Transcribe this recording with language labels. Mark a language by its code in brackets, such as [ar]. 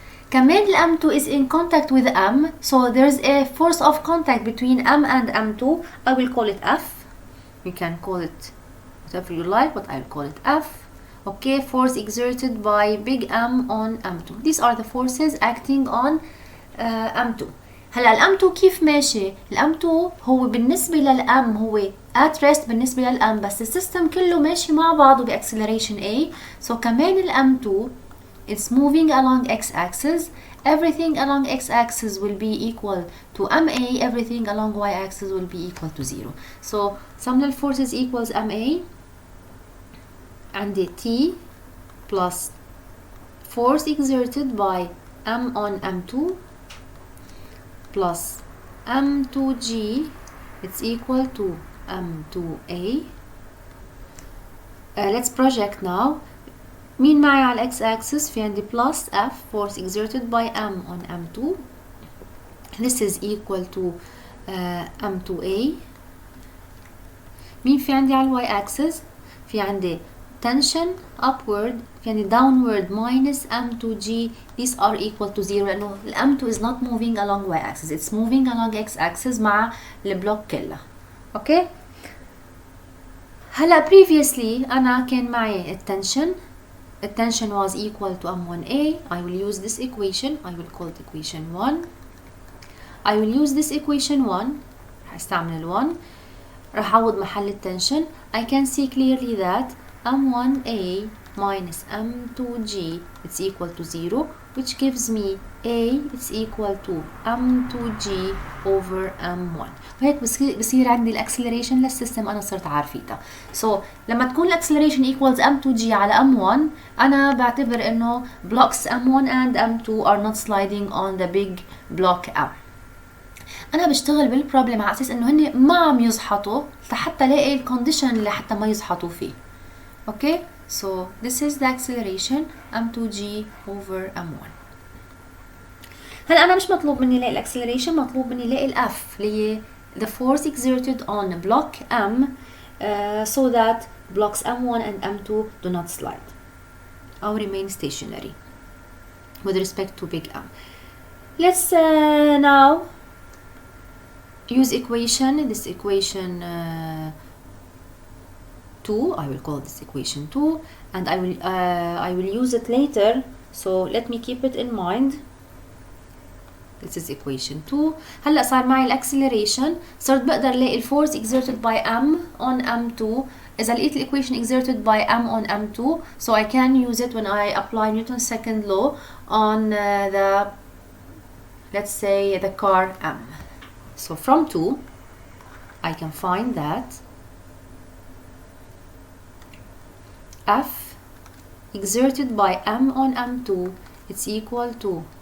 [ar] كمان ال [en] M2 is in contact with M, so there's a force of contact between M and M2. I will call it F. You can call it whatever you like, but I'll call it F. Okay, force exerted by big M on M2. These are the forces acting on M2. [ar] هلا ال M2 كيف ماشي؟ ال M2 هو بالنسبة للM هو at rest بالنسبة للM, بس السيستم كله ماشي مع بعضه بأكسلريشن A. [en] So [ar] كمان ال [en] M2 it's moving along x-axis. Everything along x-axis will be equal to MA. Everything along y-axis will be equal to 0. So sum of forces equals MA and the T plus force exerted by M on M2 plus M2G, it's equal to M2A. Let's project now. [ar] مين معي على [en] x axis؟ [ar] في عندي [en] plus F force exerted by M on M2. This is equal to M2A. [ar] مين في عندي على y axis؟ في عندي tension upward، في عندي downward minus M2G. [en] These are equal to 0 [ar] لأنه ال [en] M2 is not moving along y axis, it's moving along x axis [ar] مع البلوك كله. اوكي؟ هلا previously أنا كان معي التنشن. [en] The tension was equal to M1A. I will use this equation. I will call it equation 1. I will use this equation 1. [ar] هستعمل 1. راح أعوض محل التنشن. [en] I can see clearly that M1A minus M2G it's equal to 0, which gives me A it's equal to M2G over M1. [ar] وهيك بصير عندي الاكسلريشن للسيستم أنا صرت عارفيتها. [en] So [ar] لما تكون الاكسلريشن [en] equals M2G على M1 [ar] أنا بعتبر إنه [en] blocks M1 and M2 are not sliding on the big block M. [ar] أنا بشتغل بالبروبلم على أساس إنه هن ما عم يزحطوا لحتى لاقي الكونديشن اللي حتى ما يزحطوا فيه. [en] Okay, so this is the acceleration M2G over M1. [ar] هلا أنا مش مطلوب مني لاقي الاكسلريشن، مطلوب مني لاقي الF اللي هي [en] the force exerted on block M so that blocks M1 and M2 do not slide or remain stationary with respect to big M. Let's now use equation, this equation 2. I will call this equation 2 and I will use it later, so let me keep it in mind. This is equation 2. [ar] هلا صار معي الاكسلريشن، صرت بقدر الاقي الفورس [en] exerted by M on M2. [ar] إذا لقيت [en] equation exerted by M on M2, so I can use it when I apply Newton's second law on the, let's say, the car M. So from 2 I can find that F exerted by M on M2 it's equal to